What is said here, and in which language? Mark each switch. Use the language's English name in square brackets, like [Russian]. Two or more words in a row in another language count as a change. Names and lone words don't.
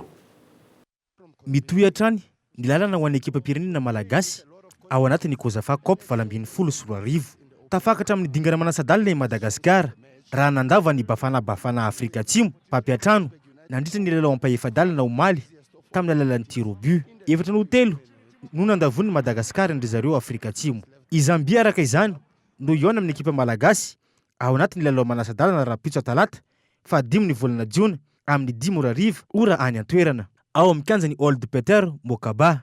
[Malagasy] Mitohy hatrany ny lalana ho an'ny ekipa pirenena malagasy ao anatin'ny Kosafa Cup 24 tafakatra amin'ny dingana manasa-dalana i Madagasikara raha nandava ny Bafana Afrika Atsimo mpampiatrano nandritra ny lalao ampaefadalana omaly tamin'ny alalan'ny [French] tir au but. [Malagasy] Efatra no telo no nandavon'ny Madagasikara indry zareo Afrika Atsimo. I Zambia araka izany no iona amin'ny ekipa malagasy ao anatin'ny lalao manasa-dalana rapitso talata fa 5 ny volana jiona amin'ny 10 ora any an-toerana ao amin'ny kianjan'ny Old Peter Mokaba.